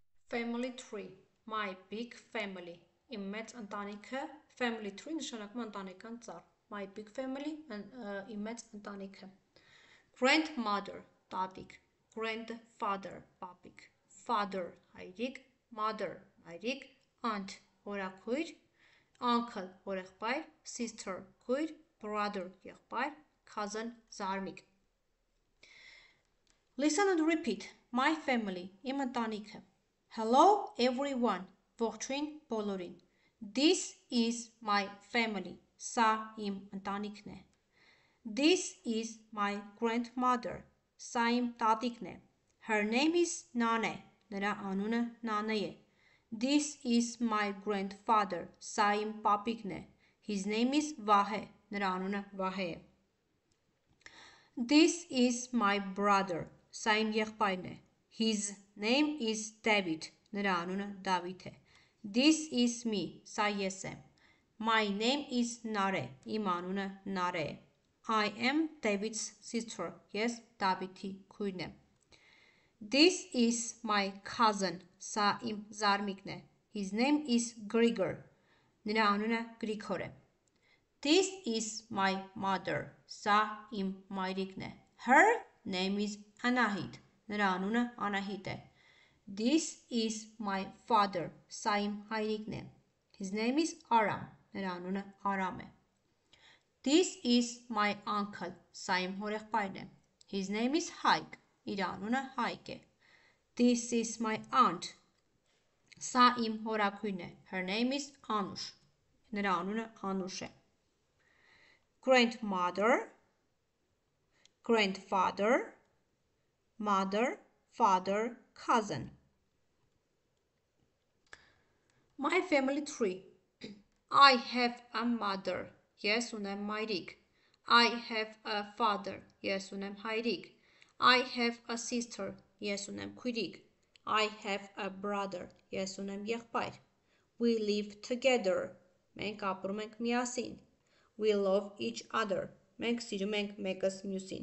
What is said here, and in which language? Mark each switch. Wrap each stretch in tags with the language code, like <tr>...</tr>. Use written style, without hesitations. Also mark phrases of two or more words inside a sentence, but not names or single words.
<en>Family tree, my big family.</en> <hy>Իմ մեծ ընտանիքը,</hy> <en>family tree</en> <hy>նշանակում ընտանեկան ծառ.</hy> <en>My big family,</en> <hy>իմ մեծ ընտանիքը. Grandmother, տատիկ. Grandfather, պապիկ. Father, հայրիկ. Mother, մայրիկ. Aunt, հորաքույր. Uncle, հորեղբայր. Sister, քույր. Brother, եղբայր. Cousin, զարմիկ.</hy> <en>Listen and repeat. My family,</en> <hy>իմ ընտանիքը.</hy> <en>Hello everyone,</en> <hy>ողջույն բոլորին.</hy> <en>This is my family,</en> <hy>սա իմ ընտանիքն է.</hy> <en>This is my grandmother,</en> <hy>սա իմ տատիկն է.</hy> <en>Her name is Nane,</en> <hy>նրա անունը Նանե է.</hy> <en>This is my grandfather,</en> <hy>սա իմ պապիկն է.</hy> <en>His name is Vahe,</en> <hy>նրա անունը Vahe է.</hy> <en>This is my brother,</en> <hy>սա իմ եղբայրն է.</hy> <en>His name is David,</en> <hy>նրա անունը Դավիթ է.</hy> <en>This is me,</en> <hy>սա ես եմ.</hy> <en>My name is Nare,</en> <hy>իմ անունը Նարե է.</hy> <en>I am David's sister,</en> <hy>ես Դավիթի քույրն եմ.</hy> <en>This is my cousin,</en> <hy>սա իմ զարմիկն է.</hy> <en>His name is Grigor,</en> <hy>նրա անունը Գրիգոր է.</hy> <en>This is my mother,</en> <hy>սա իմ մայրիկն է.</hy> <en>Her name is Anahit,</en> <hy>նրա անունը Անահիտ է.</hy> <en>This is my father,</en> <hy>սա իմ հայրիկն է.</hy> <en>His name is Aram,</en> <hy>նրա անունը Արամ է.</hy> <en>This is my uncle,</en> <hy>սա իմ հորեղբայրն է.</hy> <en>His name is Hayk,</en> <hy>իր անունը Հայկ է.</hy> <en>This is my aunt,</en> <hy>սա իմ հորաքույրն է.</hy> <en>Her name is Anush,</en> <hy>նրա անունը Անուշ է.</hy> <en>Grandmother, grandfather, mother, father, cousin. My family tree. I have a mother.</en> <hy>Ես ունեմ մայրիկ.</hy> <en>I have a father.</en> <hy>Ես ունեմ հայրիկ.</hy> <en>I have a sister.</en> <hy>Ես ունեմ քույրիկ.</hy> <en>I have a brother.</en> <hy>Ես ունեմ եղբայր.</hy> <en>We live together.</en> <hy>Մենք ապրում ենք միասին.</hy> <en>We love each other.</en> <hy>Մենք սիրում ենք մեկս մյուսին.</hy>